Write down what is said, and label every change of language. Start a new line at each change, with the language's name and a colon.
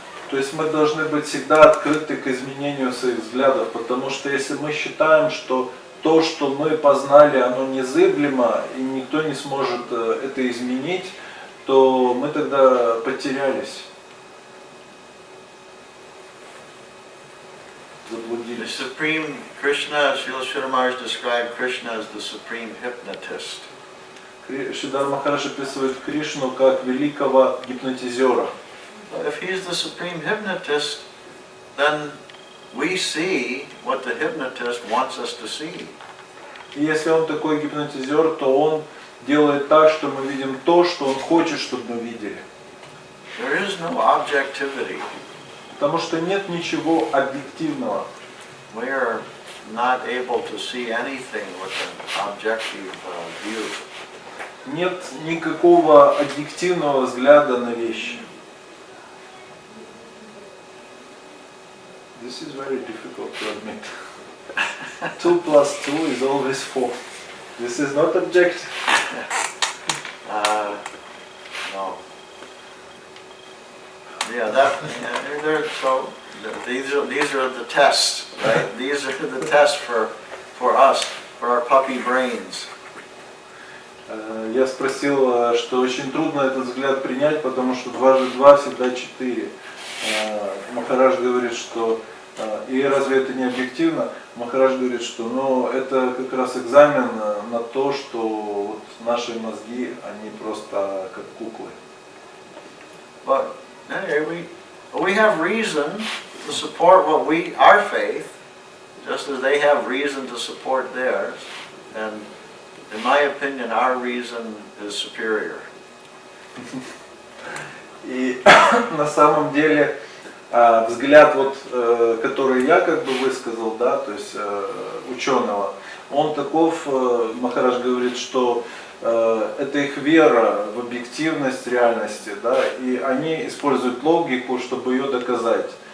Russian: То есть мы должны быть всегда открыты к изменению своих взглядов, потому что если мы считаем, что то, что мы познали, оно незыблемо, и никто не сможет это изменить, то мы тогда потерялись,
English: The
Russian: заблудились.
English: Supreme Krishna, Srila Giri Maharaja described Krishna as the supreme hypnotist.
Russian: Шрила Махарадж описывает Кришну как великого гипнотизера.
English: If he's the supreme hypnotist, then we see what the hypnotist wants us to see.
Russian: И если он такой гипнотизер, то он делает так, что мы видим то, что он хочет, чтобы мы видели.
English: There is no objectivity.
Russian: Потому что нет ничего объективного.
English: We are not able to see anything with an objective view.
Russian: Нет никакого объективного взгляда на вещи.
English: This is very difficult to admit. 2 + 2 is always 4. This is not objective. No. Yeah, so these are the tests, right? These are the tests for us, for our puppy brains.
Russian: Я спросил, что очень трудно этот взгляд принять, потому что 2 × 2 всегда 4. Махарадж говорит, что и разве это не объективно? Махарадж говорит, что это как раз экзамен на то, что вот наши мозги, они просто как куклы.
English: But anyway, we have reason to support our faith, just as they have reason to support theirs, and in my opinion, our reason is superior.
Russian: И на самом деле взгляд, который я как бы высказал, да, то есть ученого, он таков, Махарадж говорит, что это их вера в объективность реальности, да, и они используют логику, чтобы ее доказать.